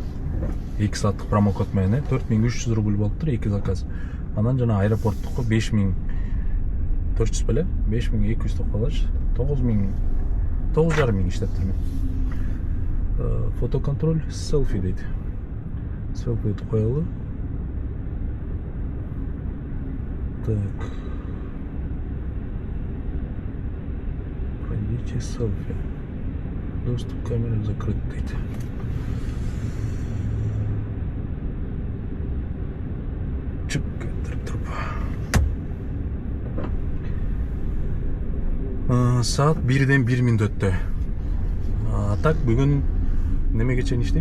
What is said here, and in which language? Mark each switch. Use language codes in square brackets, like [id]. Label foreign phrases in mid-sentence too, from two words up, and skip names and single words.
[ky] 2 сааттык промокод менен 4300 рубль болуптур 2 заказ. Анан жана аэропорттук 5400 беле? 5200 деп калыш. 9000 9,5 иштептирмин. Фотоконтроль, селфи дейт. Селфи коелу. Так. [ru] Пройдите селфи. Доступ к камере закрыт дейт. [ky] Чык, туруп. Саат 1-ден 1 мүнөттө. так бүгүн немеге чейин иштейм?